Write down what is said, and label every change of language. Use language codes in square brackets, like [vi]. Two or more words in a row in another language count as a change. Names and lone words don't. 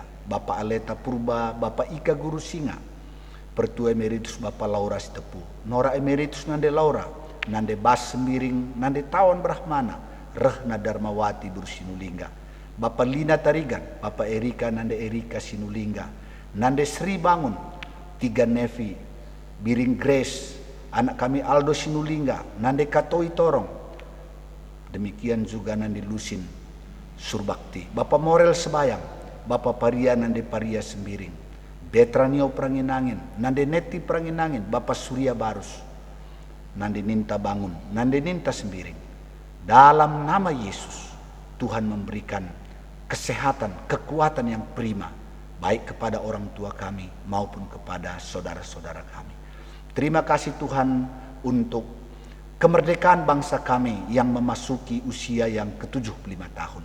[id] Bapak Aleta Purba, Bapak Ika Guru Singa, Pertua Emeritus Bapak Laura Sitepu, Nora Emeritus Nande Laura, Nande Bas Sembiring, Nande Tawan Brahmana, Rehna Darmawati Bru Sinulingga, Bapak Lina Tarigan, Bapak Erika Nande Erika Sinulingga, Nande Sri Bangun, Tiga Nevi, Biring Grace, anak kami Aldo Sinulingga, Nande Katoi Torong, demikian juga Nande Lusin Surbakti, Bapak Morel Sebayang, Bapak Paria Nande Paria Sembiring, Betranio Pranginangin, Nande Neti Pranginangin, Bapak Surya Barus, Nande Ninta Bangun, Nande Ninta Sembiring. Dalam nama Yesus, Tuhan memberikan kesehatan, kekuatan yang prima, baik kepada orang tua kami maupun kepada saudara-saudara kami. Terima kasih Tuhan untuk kemerdekaan bangsa kami yang memasuki usia yang ke-75 tahun.